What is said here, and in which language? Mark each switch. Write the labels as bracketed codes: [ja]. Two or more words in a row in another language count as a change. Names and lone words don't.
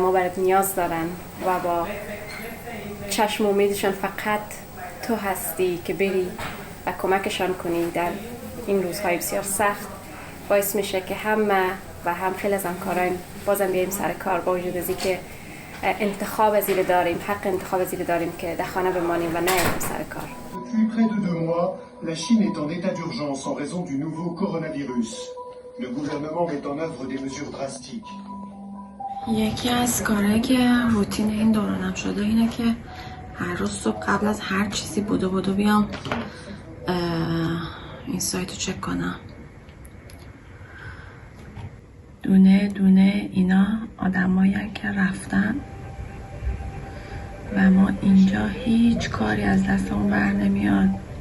[fa] ها برات نیاز دارن و با چشم امیدشان فقط تو هستی که بری و کمکشان کنی در این روزهای بسیار سخت، باعث میشه که همه و هم خیلی از همکاران بازم بیاییم سر کار، با وجود از اینکه انتخاب از این داریم، حق انتخاب از این داریم که در خانه بمانیم و نیاییم سر کار. [fr] Depuis près de 2 mois, la Chine est en état d'urgence en raison du nouveau coronavirus. Le gouvernement met en œuvre des mesures drastiques. [fa] یکی از کارهایی که روتین این دورانم شده اینه که هر روز صبح قبل از هر چیزی بدو بیام این سایت رو چک کنم. دونه دونه اینا آدمایی که رفتن و ما اینجا هیچ کاری از دستمون بر نمیاد.